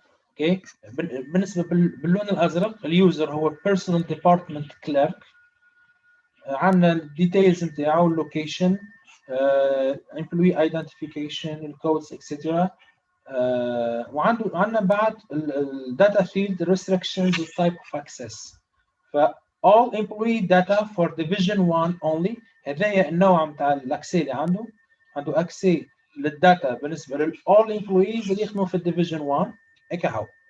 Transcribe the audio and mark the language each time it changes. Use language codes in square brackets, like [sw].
[ar] اوكي بالنسبه باللون الازرق [en] اليوزر هو personal department clerk، عندنا الديتيلز نتاعو اللوكيشن، employee identification، الكودز اكسترا، وعندنا بعد الداتا فيلد restrictions والtype of access. ف all employee data for division 1 only. [ar] هذايا النوع نتاع الاكسي اللي عنده اكسي للداتا بالنسبه لل [en] all employees [ar] اللي يخدموا في الديفيجن 1 هيك هو.